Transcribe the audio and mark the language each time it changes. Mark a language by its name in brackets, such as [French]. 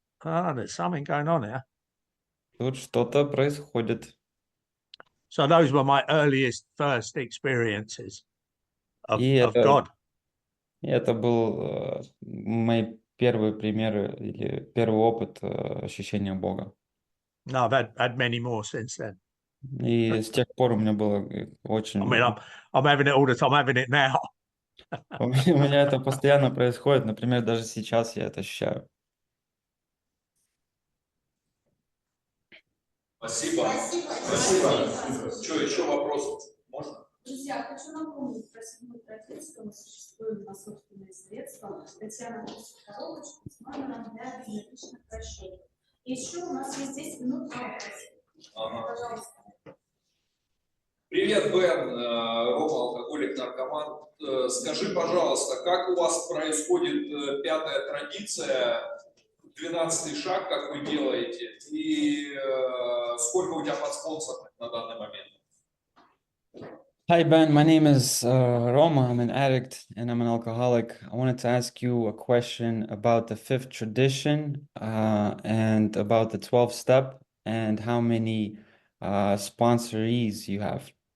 [English] there's something going on here. [Russian] тут что-то происходит. [English] So those were my first experiences of [Russian] И [English] God. [Russian] это был мои первые примеры или первый опыт ощущения Бога. [English] No, I've had many more since then. [Russian] И с тех пор у меня было [English] I mean, [Russian] очень... [English] I'm having it all the time. I'm having it now. [Russian] У меня это постоянно происходит, например, даже сейчас я это ощущаю. Спасибо. Спасибо. Что, еще вопросы? Можно? Друзья, хочу напомнить про седьмую традицию. Мы существуем на собственные средства. Татьяна просит коробочку с номером для безналичных расчетов. Еще у нас есть 10 минут на вопрос. Пожалуйста. Привет, Бэн, Рома, алкоголик, наркоман. Скажи, пожалуйста, как у вас происходит пятая традиция, 12-й шаг, как вы делаете, и сколько у тебя подспонсоров на данный момент? [English] Hi Ben, my name is Roma. I'm an addict and I'm an alcoholic. I wanted to ask you a question about the fifth tradition and about the 12 step and how many sponsorees you have.